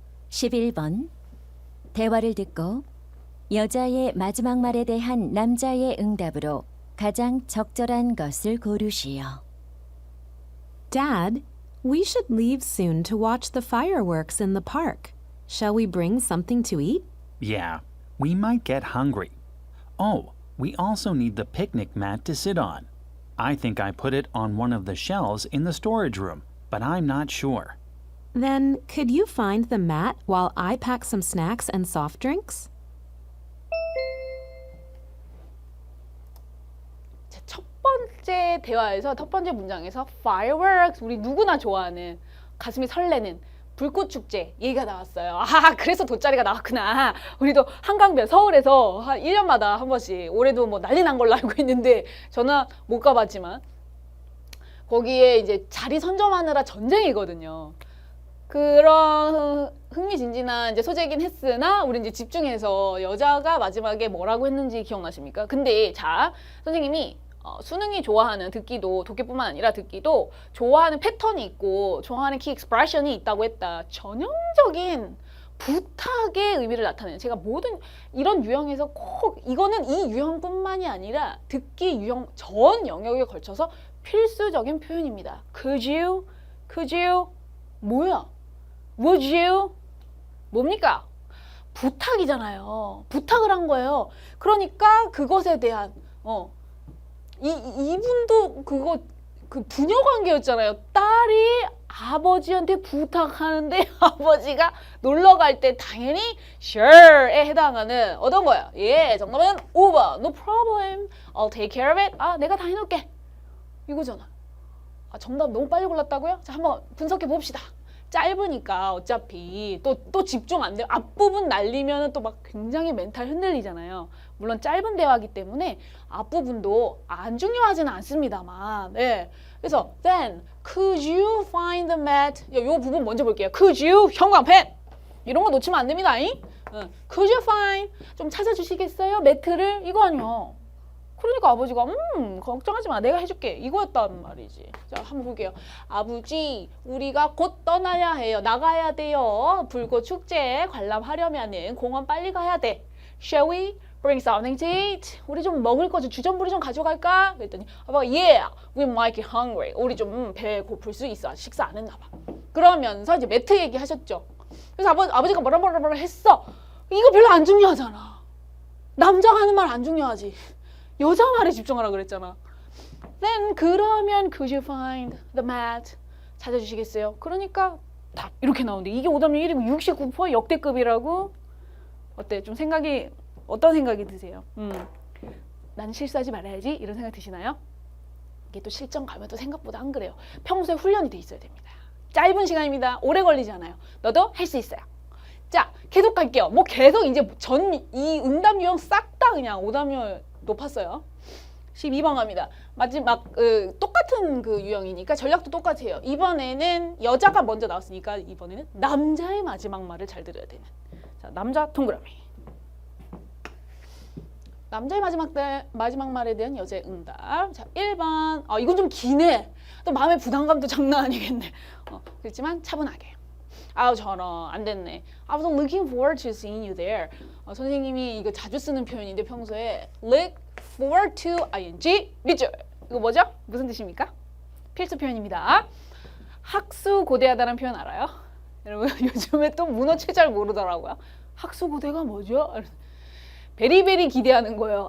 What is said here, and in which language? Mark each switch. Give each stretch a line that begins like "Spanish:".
Korean: (11번) 대화를 듣고 여자의 마지막 말에 대한 남자의 응답으로 가장 적절한 것을 고르시오.
English: Dad, we should leave soon to watch the fireworks in the park. Shall we bring something to eat? Yeah, we might get hungry. Oh, we also need the picnic mat to sit on. I think I put it on one of the shelves in the storage room, but I'm not sure. Then, could you find the mat while I pack some snacks and soft drinks?
Korean: 첫 번째 대화에서 첫 번째 문장에서 fireworks, 우리 누구나 좋아하는 가슴이 설레는 불꽃 축제 얘기가 나왔어요. 그래서 돗자리가 나왔구나. 우리도 한강변 서울에서 한 1년마다 한 번씩, 올해도 뭐 난리 난 걸로 알고 있는데 저는 못 가봤지만 거기에 이제 자리 선점하느라 전쟁이거든요. 그런 흥미진진한 이제 소재이긴 했으나 우리 이제 집중해서 여자가 마지막에 뭐라고 했는지 기억나십니까? 근데 자, 선생님이 수능이 좋아하는 듣기도, 독해뿐만 아니라 듣기도 좋아하는 패턴이 있고 좋아하는 키 익스프레션이 있다고 했다. 전형적인 부탁의 의미를 나타내는, 제가 모든 이런 유형에서 꼭 이거는 이 유형뿐만이 아니라 듣기 유형 전 영역에 걸쳐서 필수적인 표현입니다.
English: Could you
Korean: 뭐야?
English: Would you?
Korean: 뭡니까? 부탁이잖아요. 부탁을 한 거예요. 그러니까 그것에 대한 이분도 그 부녀 관계였잖아요. 딸이 아버지한테 부탁하는데 아버지가 놀러 갈 때 당연히 sure에 해당하는 어떤 거야? 정답은 5번.
English: No problem. I'll take care of it.
Korean: 내가 다 해놓을게. 이거잖아. 정답 너무 빨리 골랐다고요? 자, 한번 분석해 봅시다. 짧으니까 어차피 또 집중 안 돼요. 앞부분 날리면 또 막 굉장히 멘탈 흔들리잖아요. 물론 짧은 대화이기 때문에 앞부분도 안 중요하지는 않습니다만. 네. 그래서
English: then could you find the mat?
Korean: 요 부분 먼저 볼게요.
English: could you
Korean: 형광펜 이런 거 놓치면 안 됩니다.
English: could you find
Korean: 좀 찾아주시겠어요? 매트를 이거 아니요. 그러니까 아버지가 걱정하지 마 내가 해줄게 이거였단 말이지. 자 한번 볼게요. 아버지 우리가 곧 떠나야 해요. 나가야 돼요. 불꽃 축제 관람하려면은 공원 빨리 가야 돼.
English: Shall we bring something to eat?
Korean: 우리 좀 먹을 거 좀 주전부리 좀 가져갈까? 그랬더니 아빠가
English: yeah we might get hungry.
Korean: 우리 좀 배 고플 수 있어. 식사 안 했나 봐. 그러면서 이제 매트 얘기하셨죠. 그래서 아버지가 뭐라 했어. 이거 별로 안 중요하잖아. 남자가 하는 말 안 중요하지. 여자 말에 집중하라 그랬잖아.
English: Then
Korean: 그러면
English: could you find the mat?
Korean: 찾아주시겠어요? 그러니까 답 이렇게 나오는데 이게 오답률 1이고 69% 역대급이라고? 어때? 좀 생각이 어떤 생각이 드세요? 난 실수하지 말아야지 이런 생각 드시나요? 이게 또 실전 가면 또 생각보다 안 그래요. 평소에 훈련이 돼 있어야 됩니다. 짧은 시간입니다. 오래 걸리지 않아요. 너도 할 수 있어요. 자 계속 갈게요. 뭐 계속 이제 이 응답 유형 싹 다 그냥 오답률 높았어요. 12번 갑니다. 마지막 똑같은 그 유형이니까 전략도 똑같아요. 이번에는 여자가 먼저 나왔으니까 이번에는 남자의 마지막 말을 잘 들어야 되는. 자, 남자 동그라미. 남자의 마지막 말에 대한 여자의 응답. 자, 1번. 이건 좀 기네. 또 마음의 부담감도 장난 아니겠네. 그렇지만 차분하게. 저런 안 됐네.
English: I was looking forward to seeing you there.
Korean: 선생님이 이거 자주 쓰는 표현인데 평소에
English: look forward to ing
Korean: 밑줄. 이거 뭐죠? 무슨 뜻입니까? 필수 표현입니다. 학수고대하다는 표현 알아요? 여러분 요즘에 또 문어체 잘 모르더라고요. 학수고대가 뭐죠? 베리베리 기대하는 거예요.